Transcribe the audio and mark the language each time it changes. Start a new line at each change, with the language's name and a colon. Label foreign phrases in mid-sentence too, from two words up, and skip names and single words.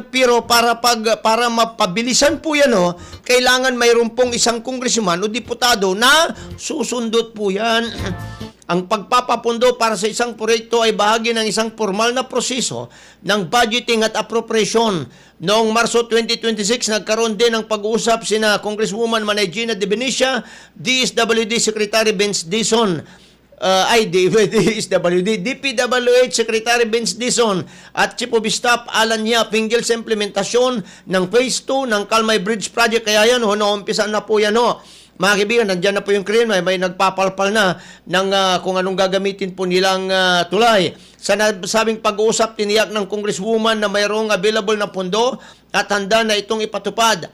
Filipino: Pero para mapabilisan po yan kailangan mayroon pong isang congressman o diputado na susundot po yan. Ang pagpapapundo para sa isang proyekto ay bahagi ng isang formal na proseso ng budgeting at appropriation. Noong Marso 2026, nagkaroon din ng pag-uusap sina Congresswoman Manay Gina De Benicia, DSWD Secretary Vince Dizon, DPWH Secretary Vince Dizon at Chief of Staff Alan Yap hinggil sa implementasyon ng Phase 2 ng Kalmay Bridge Project. Kaya yan, naumpisan na po yan Mga kaibigan, nandyan na po yung crane, may nagpapalpal na ng kung anong gagamitin po nilang tulay. Sa sabing pag-uusap, tiniyak ng Congresswoman na mayroong available na pondo at handa na itong ipatupad.